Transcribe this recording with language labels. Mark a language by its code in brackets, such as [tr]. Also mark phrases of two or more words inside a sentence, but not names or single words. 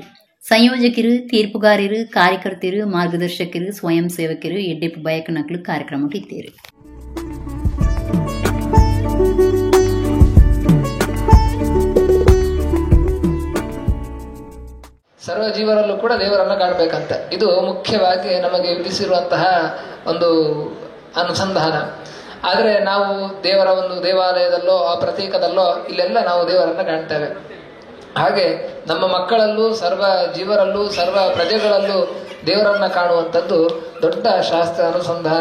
[tcy] ಸಂಯೋಜಕರು, ತೀರ್ಪುಗಾರರು, ಕಾರ್ಯಕರ್ತರು, ಮಾರ್ಗದರ್ಶಕರು, ಸ್ವಯಂ ಸೇವಕರು ಎಡ್ಡೆಪ್ಪು ಬಯಕನಕ್ಲು ಕಾರ್ಯಕ್ರಮ ಇತ್ತೇರು. [kn] ಸರ್ವ ಜೀವರಲ್ಲೂ ಕೂಡ ದೇವರನ್ನು ಕಾಣಬೇಕಂತ ಇದು ಮುಖ್ಯವಾಗಿ ನಮಗೆ ವಿಧಿಸಿರುವಂತಹ ಒಂದು ಅನುಸಂಧಾನ. ಆದರೆ ನಾವು ದೇವರ ಒಂದು ದೇವಾಲಯದಲ್ಲೋ ಆ ಪ್ರತೀಕದಲ್ಲೋ ಇಲ್ಲೆಲ್ಲ ನಾವು ದೇವರನ್ನು ಕಾಣ್ತೇವೆ. ಹಾಗೆ ನಮ್ಮ ಮಕ್ಕಳಲ್ಲೂ ಸರ್ವ ಜೀವರಲ್ಲೂ ಸರ್ವ ಪ್ರಜೆಗಳಲ್ಲೂ ದೇವರನ್ನು ಕಾಣುವಂಥದ್ದು ದೊಡ್ಡ ಶಾಸ್ತ್ರ ಅನುಸಂಧಾನ.